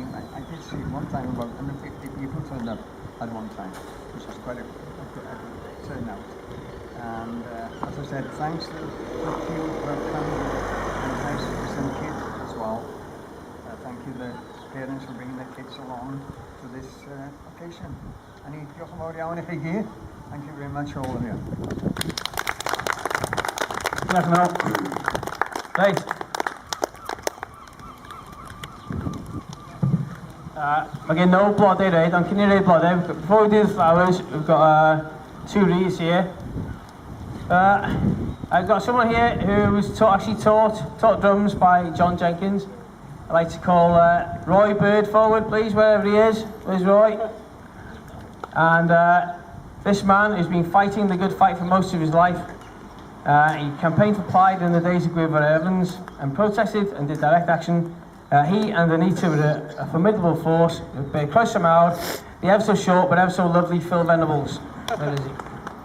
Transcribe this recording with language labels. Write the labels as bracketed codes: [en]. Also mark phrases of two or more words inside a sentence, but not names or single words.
[en] I did see one time about 150 people turned up at one time, which was quite a good turnout. And as I said, thanks to the few who have come, and thanks to some kids as well. Thank you the parents for bringing their kids along to this occasion. [cy] And diolch yn fawr iawn I chi gyd. [en] Thank you very much all of you. [cy] Diolch yn fawr. Right. Mae gen no blodau reid, ond cyn i reid blodau, [en] before we do the flowers, we've got 2 wreaths here. I've got someone here who was taught drums by John Jenkins. I'd like to call Roy Bird forward, please, wherever he is. Where's Roy? And this man has been fighting the good fight for most of his life. He campaigned for Plaid in the days of Gwyfor Evans and protested and did direct action. He and Anita were a formidable force. [cy] Croeso mawr, [en] the ever so short but ever so lovely Phil Venables. Where is he?